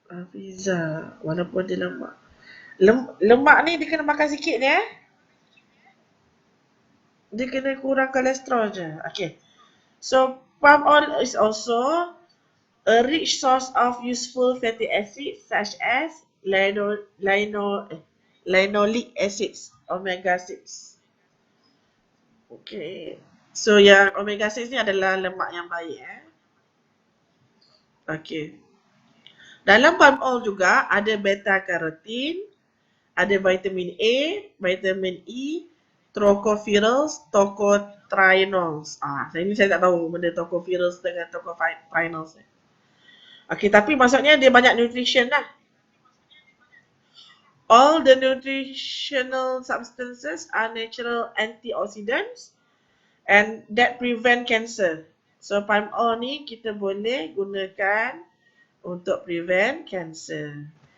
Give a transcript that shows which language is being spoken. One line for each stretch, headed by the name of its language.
Malay: Pizza walaupun dia lemak. Lemak ni dia kena makan sikit ni Dia kena kurang kolesterol je. Okay.
English: So palm oil is also a rich source of useful fatty acids such as linoleic acids, omega 6. Okay.
Malay: So yang omega 6 ni adalah lemak yang baik Okay. Dalam palm oil juga ada beta carotene, ada vitamin A, vitamin E, tocopherols, tocotrienols. Ini saya tak tahu benda tocopherols dengan tocotrienols ni. Okay, tapi maksudnya dia banyak nutrition lah.
English: All the nutritional substances are natural antioxidants and that prevent cancer.
Malay: So palm oil ni kita boleh gunakan untuk
English: prevent cancer.